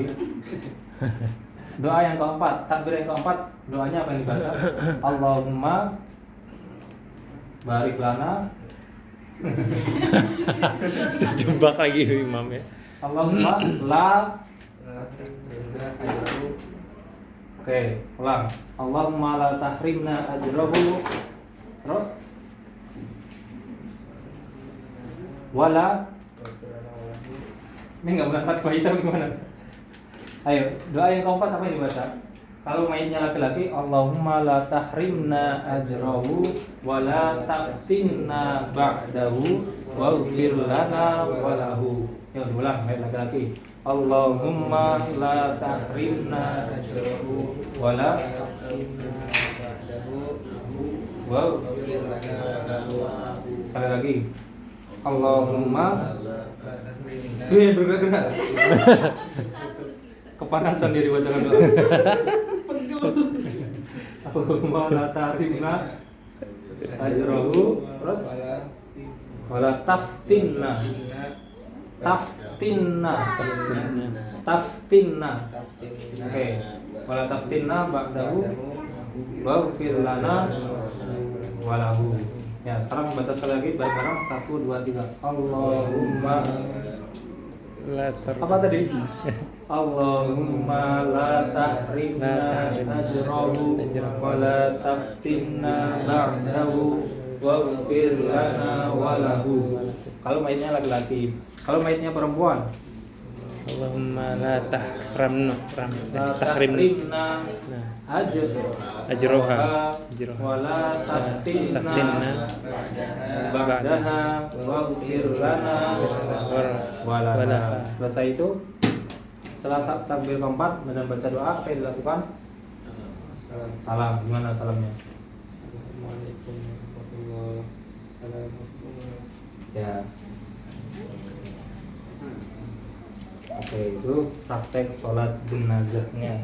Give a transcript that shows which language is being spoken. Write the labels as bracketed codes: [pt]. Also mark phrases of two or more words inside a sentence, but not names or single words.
[id] Doa yang keempat, takbir yang keempat, doanya apa yang dibaca? [ar] اللهم بارك لنا. [id] Jebak lagi imam ya. [ar] اللهم لا. [id] Oke, ulang. [ar] اللهم لا تحرمنا أجره. [id] Terus wala. Ini nggak benar fatwa itu gimana? Ayo, doa yang keempat apa yang dibaca? Kalau mayatnya laki-laki, [ar] اللهم لا تحرمنا أجره ولا تفتنا بعده واغفر لنا وله. [id] Ya, ulang mayat laki-laki. [ar] اللهم لا تحرمنا أجره ولا تفتنا بعده واغفر لنا وله. [id] Sekali lagi. Allahumma bergerak-gerak. Kepanasan dia dibacakan doa. [ar] اللهم لا تحرمنا أجره. Terus ولا تفتنا. [id] Oke. [ar] ولا تفتنا بعده واغفر لنا وله. [id] Ya, sekarang baca sekali lagi bareng-bareng 1 2 3. Allahumma Apa tadi? [ar] اللهم لا تحرمنا أجره ولا تفتنا بعده واغفر لنا وله. [id] Kalau mayitnya laki-laki. Kalau mayitnya perempuan, [ar] اللهم لا تحرمنا la تحرمنا أجرها ولا تفتنا بعدها واغفر لنا وله. [id] Selesai itu, setelah takbir keempat dan baca doa, apa yang dilakukan? Salam. Gimana salamnya? [ar] السلام عليكم ورحمة الله وبركاته. [id] Ya. Oke, itu praktek sholat jenazahnya.